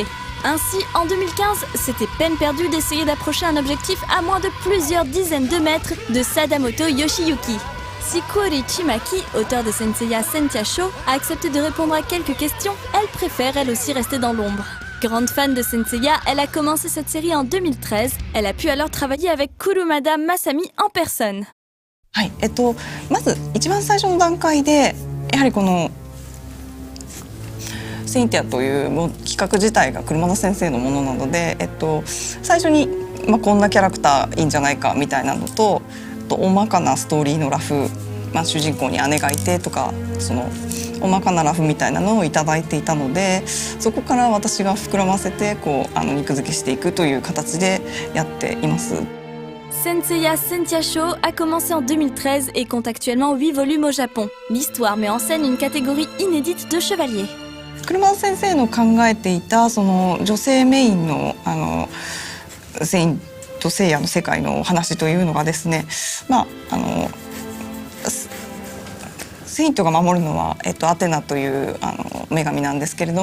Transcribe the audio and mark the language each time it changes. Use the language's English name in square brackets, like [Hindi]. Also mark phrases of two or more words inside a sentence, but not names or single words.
[French] Ainsi, en 2015, c'était peine perdue d'essayer d'approcher un objectif à moins de plusieurs dizaines de mètres de Sadamoto Yoshiyuki. Si Kuori Chimaki, auteur de Senseiya Sentia Show, a accepté de répondre à quelques questions, elle préfère elle aussi rester dans l'ombre. Grande fan de Senseiya, elle a commencé cette série en 2013. Elle a pu alors travailler avec Kurumada Masami en personne. [Japanese] はい、まず一番最初の段階でやはりこのセインティアというもう企画自体が車田先生のものなので、最初に、こんなキャラクターいいんじゃないかみたいなのと、大まかなストーリーのラフ、主人公に姉がいてとかその大まかなラフみたいなのをいただいていたので、そこから私が膨らませて肉付けしていくという形でやっています。 [French] Senseiya Sentia Show a commencé en 2013 et compte actuellement 8 volumes au Japon. L'histoire met en scène une catégorie inédite de chevaliers. [Japanese] 車田先生の考えていたその女性メインのセインとセイヤの世界の話というのがですね、 セイントが守るのは、アテナという女神なんですけれど